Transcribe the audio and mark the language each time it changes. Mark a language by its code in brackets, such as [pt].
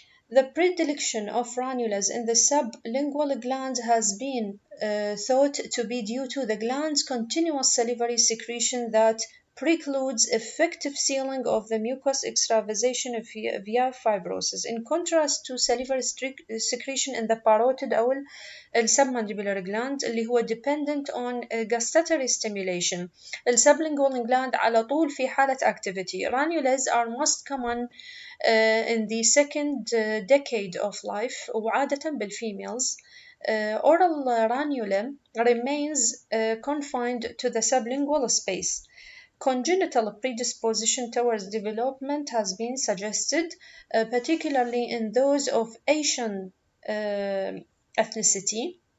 [en] The predilection of ranulas in the sublingual gland has been thought to be due to the gland's continuous salivary secretion that precludes effective sealing of the mucous extravasation via fibrosis, in contrast to salivary secretion in the parotid أو submandibular gland [ar] اللي هو [en] dependent on gustatory stimulation. [ar] sublingual gland على طول في حالة activity. [en] Ranulas are most common in the second decade of life [ar] وعادة [en] بالfemales. Oral ranula remains confined to the sublingual space. Congenital predisposition towards development has been suggested, particularly in those of Asian ethnicity.